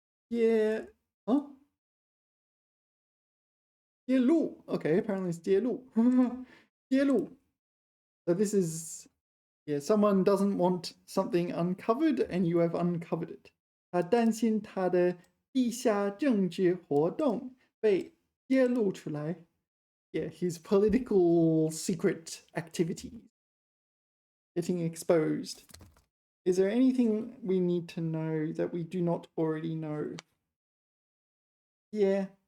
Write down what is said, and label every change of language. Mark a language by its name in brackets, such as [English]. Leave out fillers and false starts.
[English] Yeah. Huh? [Chinese] 揭露. [English] Okay, apparently it's 揭露. [Chinese] 揭露. [English] So this is, yeah, someone doesn't want something uncovered and you have uncovered it. [Chinese] 他担心他的地下政治活动被揭露出来. [English] Yeah, his political secret activities getting exposed. Is there anything we need to know that we do not already know? Yeah.